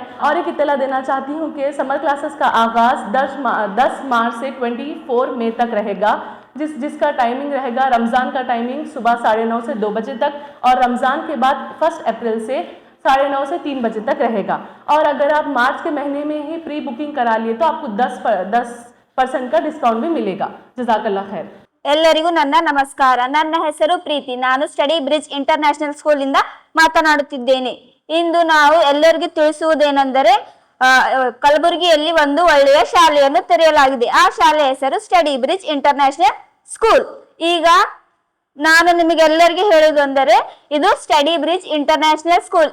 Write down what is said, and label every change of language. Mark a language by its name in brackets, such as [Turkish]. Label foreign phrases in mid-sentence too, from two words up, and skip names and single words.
[Hindi] और एक इत्तला देना चाहती हूँ कि [English] summer classes [Hindi] का आगाज़ 10 मार्च से 24 मई तक रहेगा, जिसका टाइमिंग रहेगा रमज़ान का टाइमिंग सुबह 9:30 से 2 बजे तक और रमज़ान के बाद 1 अप्रैल से 9:30 से 3 बजे तक रहेगा। और अगर आप मार्च के महीने में ही [English] pre booking [Hindi] करा लिए तो आपको 10% का डिस्काउंट भी मिलेगा। [Arabic] جزاك الله خير. [Kannada] ಎಲ್ಲರಿಗೂ ನನ್ನ ನಮಸ್ಕಾರ. ನನ್ನ ಹೆಸರು ಪ್ರೀತಿ. ನಾನು ಸ್ಟಡಿ ಬ್ರಿಡ್ಜ್ ಇಂಟರ್ನ್ಯಾಷನಲ್ ಸ್ಕೂಲ್ ಇಂದ ಮಾತನಾಡುತ್ತಿದ್ದೇನೆ. ಇಂದು ನಾವು ಎಲ್ಲರಿಗೂ ತಿಳಿಸುವುದೇನೆಂದರೆ ಕಲಬುರಗಿಯಲ್ಲಿ ಒಂದು ಒಳ್ಳೆಯ ಶಾಲೆಯನ್ನು ತೆರೆಯಲಾಗಿದೆ. ಆ ಶಾಲೆಯ ಹೆಸರು ಸ್ಟಡಿ ಬ್ರಿಡ್ಜ್ ಇಂಟರ್ನ್ಯಾಷನಲ್ ಸ್ಕೂಲ್. ಈಗ ನಾನು ನಿಮಗೆಲ್ಲರಿಗೂ ಹೇಳುವುದೆಂದರೆ ಇದು ಸ್ಟಡಿ ಬ್ರಿಡ್ಜ್ ಇಂಟರ್ನ್ಯಾಷನಲ್ ಸ್ಕೂಲ್.